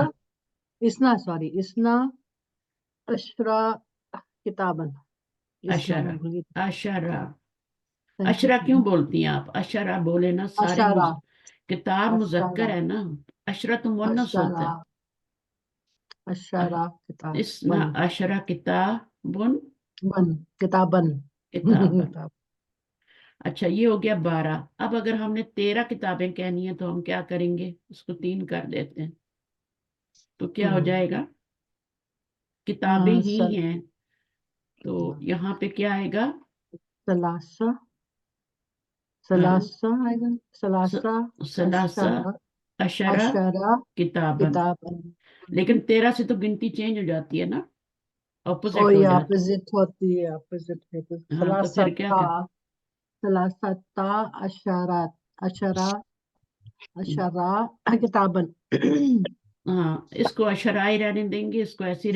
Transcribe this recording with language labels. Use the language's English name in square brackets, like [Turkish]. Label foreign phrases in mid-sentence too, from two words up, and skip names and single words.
[Arabic] ثلاثة اثنا سوري اثنا عشر كتابًا. इसना अशरा। [Urdu] میں بھول گئی. [Arabic] अशरा। [English] थैंक [Arabic] अशरा [English] यू। [Urdu] کیوں بولتی ہیں آپ؟ عشرہ بولے نا، سارے [Arabic] अशारा [Urdu] کتاب مذکر [Arabic] अशारा [Urdu] ہے نا۔ عشرہ تو مؤنث ہوتا [Arabic] अशारा [Urdu] है। [Arabic] अशारा इसना किताबन عشر كتابٌ. किताबन किताबन। किताब। [Urdu] اچھا، یہ ہو گیا 12. اب اگر ہم نے 13 کتابیں کہنی ہے تو ہم کیا کریں گے? اس کو 3 کر دیتے ہیں، تو کیا ہو جائے گا? کتابیں ہی ہیں، تو یہاں پہ کیا آئے گا? [Arabic] सलासा [Urdu] हाँ, ثلاثہ آئے گا ثلاثہ [Arabic] सलासा अशारा अशरा अशारा किताबन। किताबन। [Urdu] لیکن 13 سے تو گنتی چینج ہو جاتی ہے نا, और اپوزٹ ہو ये जाती اپوزٹ ہوتی ہے، اپوزٹ ہے تو ہے۔ ہاں، تو پھر کیا کر? [Arabic] ثلاثة عشر عشر عشر كتابًا [Urdu] ہاں، اس کو عشرہ ہی رہنے دیں گے، اس کو ایسے ہی